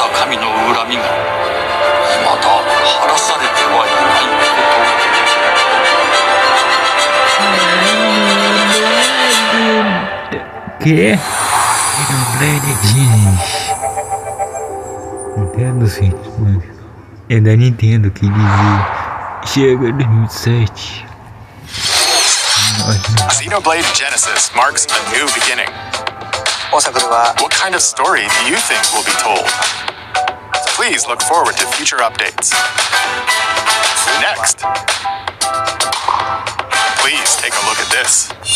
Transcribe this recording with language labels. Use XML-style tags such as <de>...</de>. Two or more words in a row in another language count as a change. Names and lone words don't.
<ja>神の恨みが未だ晴らされてはいないこと。</ja> <es>¿Qué? Nintendo Switch, mano.</es> <pt>É da Nintendo que dizia. Chega 2007.</pt> <en>Xenoblade Genesis marks a new beginning. What kind of story do you think will be told? Please look forward to future updates. Next, please take a look at this.</en>